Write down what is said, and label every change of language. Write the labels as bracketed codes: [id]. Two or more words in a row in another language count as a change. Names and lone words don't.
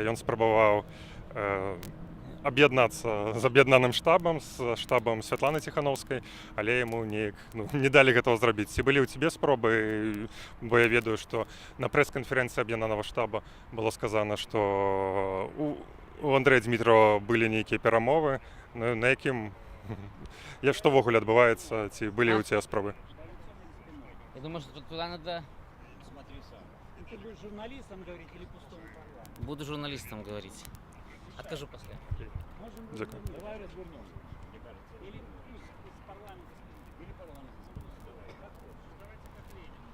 [be] Ён спрабаваў аб'яднацца з аб'яднаным штабам, з штабам Святланы Ціхановскай, але яму неяк не далі гэтага зрабіць. Ці былі ў цябе спробы? Бо я ведаю, што на прэс-канферэнцыі аб'яднанага штаба было сказана, што у Андрэя Дзмітрыява былі нейкія перамовы, на якім што ўвогуле адбываецца, ці былі ў цябе спробы? [ru] Я думаю, что туда надо... Смотри сам. Ты будешь журналистом говорить или пустому парламенту? Буду журналистом говорить. Откажу после. [uk] Дякую. [ru] Давай развернемся, мне кажется. Или из парламента, или парламент. Как хочешь. Давайте как Ленин.